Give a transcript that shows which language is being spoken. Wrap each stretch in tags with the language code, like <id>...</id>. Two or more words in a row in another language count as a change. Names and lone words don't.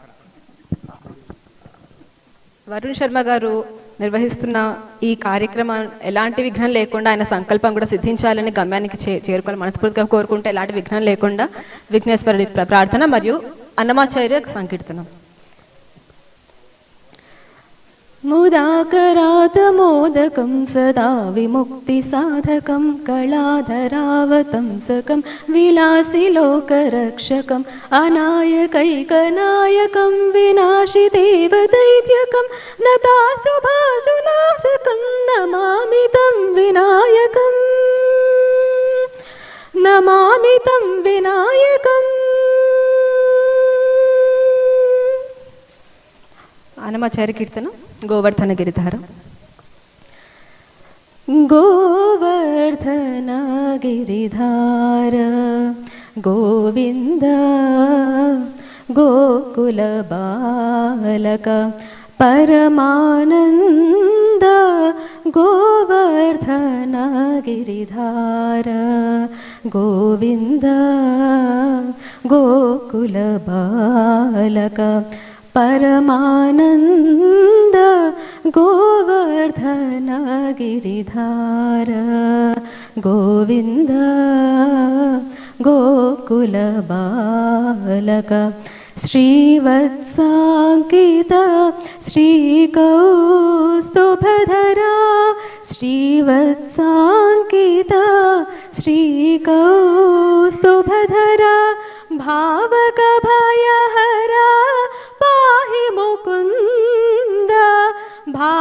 <te>వరుణ్ శర్మ గారు నిర్వహిస్తున్న ఈ కార్యక్రమం ఎలాంటి విఘ్నం లేకుండా, ఆయన సంకల్పం కూడా సిద్ధించాలని, గమ్యానికి చేరుకోవాలి మనస్ఫూర్తిగా కోరుకుంటే ఎలాంటి విఘ్నం లేకుండా విఘ్నేశ్వరుడి ప్రార్థన మరియు అన్నమాచార్య సంకీర్తనం.</te> <sa>मुदाकरातमोदकं सदा विमुक्तिसाधकं कलाधरावतंसकं विलासिलोकरक्षकम् अनायकैकनायकं विनाशिदेवदैत्यकं नताशुभाशुनाशकं नमामि तं विनायकं नमामि तं विनायकम्.</sa> <te>అన్నమాచార్య కీర్తన గోవర్ధన గిరిధార.</te> <sa>గోవర్ధన గిరిధార గోవింద గోకుల బాలక పరమానంద గోవర్ధన గిరిధార గోవింద గోకుల బాలక परमानंद गोवर्धन गिरिधार गोविंद गोकुल बालक श्रीवत्सांकित श्रीकौस्तुभधरा श्रीवत्सांकित श्रीकौस्तुभधरा भावक भयहरा पाहि मुकुंद</sa>